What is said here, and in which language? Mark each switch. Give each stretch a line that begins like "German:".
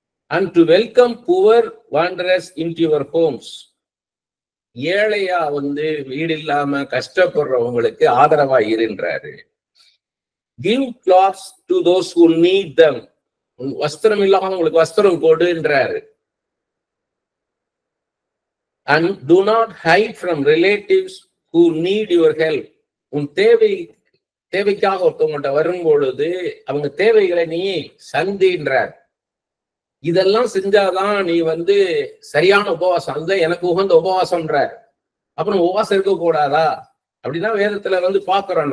English: And to welcome poor wanderers into your homes.
Tamil: ஏழையா வீடு இல்லாம கஷ்டப்படுறவங்களுக்கு ஆதரவா இருன்றாரு.
English: Give clothes to those who need them.
Tamil: வஸ்திரம் இல்லாதவங்களுக்கு வஸ்திரம் கொடுன்றாரு.
English: And do not hide from relatives who need your help.
Tamil: உன் தேவைக்காக ஒருத்தவங்கள்ட்ட வரும் பொழுது அவங்க தேவைகளை நீ சந்தின்றார். இதெல்லாம் செஞ்சாதான் நீ சரியான உபவாசம், அதுதான் எனக்கு உகந்த உபவாசம்ன்றார். அப்புறம் உபவாசம் இருக்க கூடாதா? அப்படின்னா வேதத்துல பாக்குறோம்.